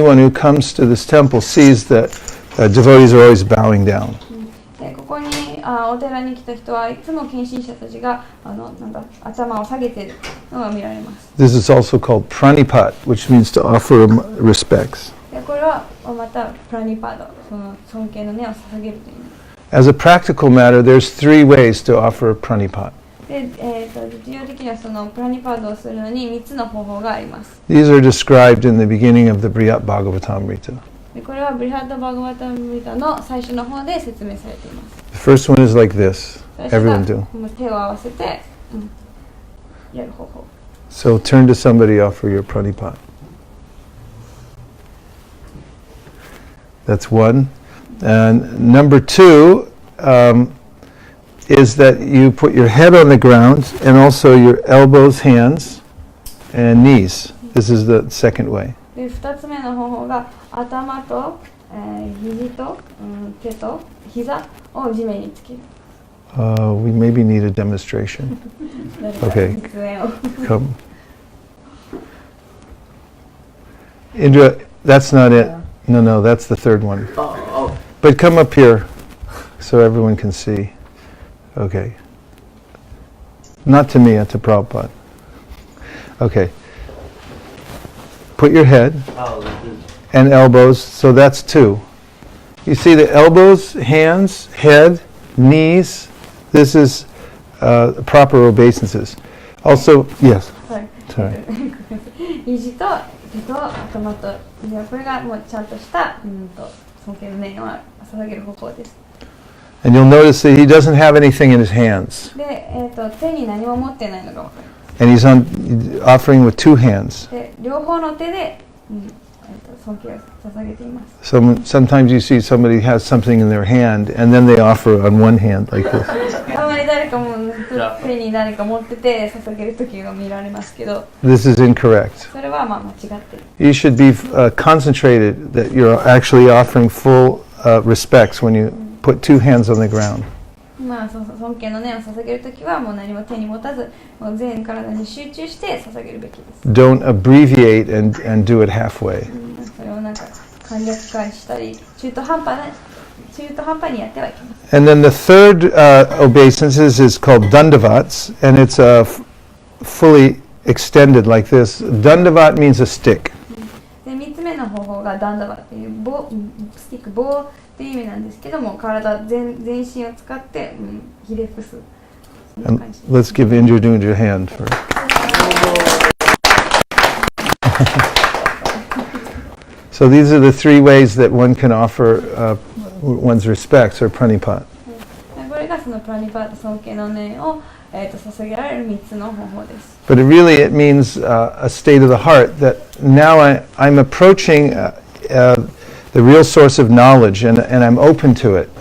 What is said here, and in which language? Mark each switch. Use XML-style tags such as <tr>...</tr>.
<en>Anyone who comes to this temple sees that devotees are always bowing down.</en> <ja>でここにお寺に来た人はいつも献身者たちがなんか頭を下げているのが見られます。</ja> <en>This is also called pranipat, which means to offer respects.</en> <ja>でこれはまたプラニパード、その尊敬の念を捧げるという意味。</ja> <en>As a practical matter, there's three ways to offer pranipat.</en> <ja>で、実用的にはそのプラニパードをするのに3つの方法があります。</ja> <en>These are described in the beginning of the Bhagavatam.</en> <ja>でこれはブリハッド・バガバタムリタの最初の方で説明されています。</ja> <en>The first one is like this.</en> <ja>最初</ja> <en>Everyone</en> <ja>が</ja> <en>do.</en> <ja>手を合わせて、やる方法。</ja> <en>So turn to somebody, offer your pranipat. That's one. And number two is that you put your head on the ground and also your elbows, hands, and knees. This is the second way.</en> <ja>で2つ目の方法が頭と、肘と、手と膝を地面につける。</ja> <en>We maybe need a demonstration.</en> <ja>誰か</ja> <en>Okay.</en> <ja>実演を</ja> <en>Come. Indra, that's not it. No, that's the third one. But come up here so everyone can see. Okay. Not to me, to Prabhupada. Okay. Put your head and elbows, so that's two. You see the elbows, hands, head, knees. This is proper obeisances. Also, yes.</en> <ja>はい</ja> <en>Sorry.</en> <ja>肘と手と頭とこれがもうちゃんとした尊敬の念を捧げる方法です。</ja> <en>And you'll notice that he doesn't have anything in his hands.</en> <ja>で、手に何も持ってないのが分かります。</ja> <en>And he's offering with two hands.</en> <ja>で、両方の手で、尊敬を捧げています。</ja> <en>Sometimes you see somebody has something in their hand and then they offer on one hand like this.</en> <ja>たまに誰かも手に何か持ってて捧げる時が見られますけど、</ja> <en>This is incorrect.</en> <ja>それは間違っている。</ja> <en>You should be concentrated that you're actually offering full respects when you put two hands on the ground.</en> <ja>尊敬の念を捧げるときはもう何も手に持たず、もう全体に集中して捧げるべきです。</ja> <en>Don't abbreviate and do it halfway.</en> <ja>それをなんか簡略化したり、中途半端にやってはいけません。</ja> <en>And then the third obeisance is called dandavats, and it's fully extended like this. Dandavat means a stick.</en> <ja>で3つ目の方法がダンダバっていうスティック棒っていう意味なんですけども、体全身を使って、ひれ伏す。</ja> <en>And let's give Indradunya a hand for So these are the three ways that one can offer one's respects or pranipat.</en> <ja>これがそのプラニパート尊敬の念を、捧げられる3つの方法です。</ja> <en>But it means a state of the heart that now I'm approaching the real source of knowledge and I'm open to it.</en>